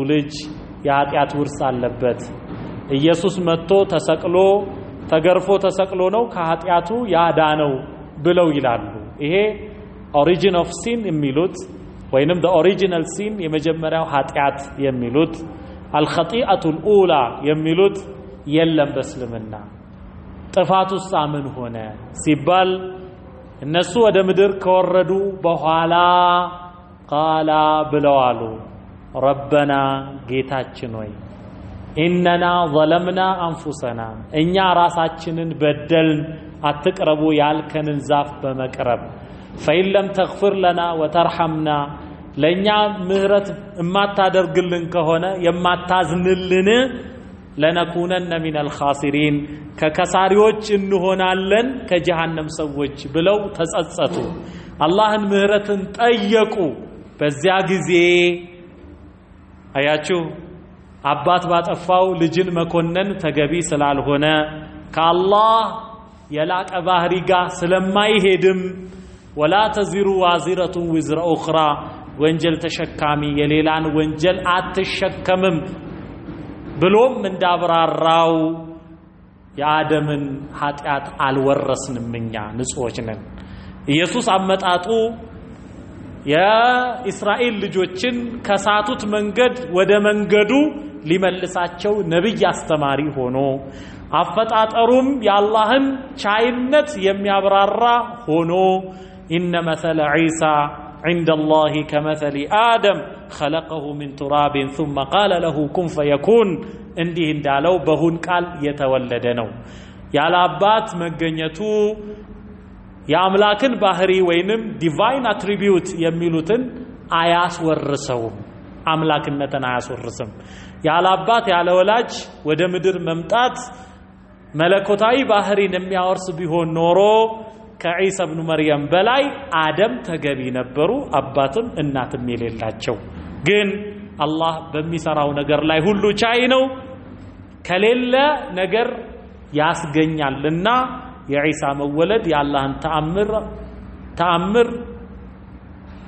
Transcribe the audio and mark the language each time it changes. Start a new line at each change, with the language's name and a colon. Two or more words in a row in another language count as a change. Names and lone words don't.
Amharic: ልጅ የኃጢአት ውርስ አለበት ኢየሱስ መጥቶ ተሰቅሎ ተገርፎ ተሰቅሎ ነው ከኃጢአቱ ያዳነው ብለው ይላሉ ይሄ
English: origin of sin
Amharic: የሚሉት ወይንም
English: the original sin
Amharic: የመጀመሪያው ኃጢአት የሚሉት
Arabic: الخطيئة الأولى
Amharic: የሚሉት የለም በእስልምና ጥፋቱስ ምን ሆነ ሲባል እነሱ ወደ ምድር ከወረዱ በኋላ ቃላ ብለዋሉ ረበና ጌታችን ሆይ
Arabic: إننا ظلمنا أنفسنا
Amharic: እኛ ራሳችንን በደልን አትቅረቡ ያልከንን ዛፍ በመቅረብ
Arabic: فإن لم تغفر لنا وترحمنا
Amharic: ለኛ ምህረት እማታደርግልን ከሆነ የማታዝንልን ለነኩነን
Arabic: من الخاسرين
Amharic: ከከሳሪዎች እንሆናለን ከጀሃነም ሰዎች ብለው ተጸጸቱ አላህን ምህረትን ጠየቁ በዚያ ጊዜ አያችሁ አባት ባጠፋው ልጅን መኮነን ተገቢ ስላልሆነ ከአላህ የላቀ ባህሪ ጋር ስለማይሄድም
Arabic: ولا تزر وازرة وزر أخرى
Amharic: ወንጀል ተሸካሚ የሌላን ወንጀል አትሸከምም ብሎም እንዳብራራው የአደምን ኃጢአት አልወረስንምኛ ንጹዎች ነን ኢየሱስ አመጣጡ የእስራኤል ልጆችን ከሳቱት መንገድ ወደ መንገዱ ሊመልሳቸው ነብይ አስተማሪ ሆኖ አፈጣጠሩም የአላህን ቻይነት የሚያብራራ ሆኖ
Arabic: إن مثل عيسى عند الله كمثل آدم خلقه من تراب ثم قال له كن فيكون
Amharic: እንዲህ እንዳለው በሁን ቃል የተወለደ ነው ያለ አባት መገኘቱ የአምላክን ባህሪ ወይንም
English: divine attribute
Amharic: የሚሉትን አያስወርሰውም አምላክነትን አያስወርስም ያለ አባት ያለ ወላጅ ወደ ምድር መምጣት መለኮታዊ ባህሪን የሚያወርስ ቢሆን ኖሮ ከኢሳ ኢብኑ መርየም በላይ አደም ተገቢ ነበሩ አባትም እናትም የሌላቸው ግን አላህ በሚሰራው ነገር ላይ ሁሉ ቻይ ነው ከሌለ ነገር ያስገኛልና የኢሳ መወለድ የአላህን ተአምር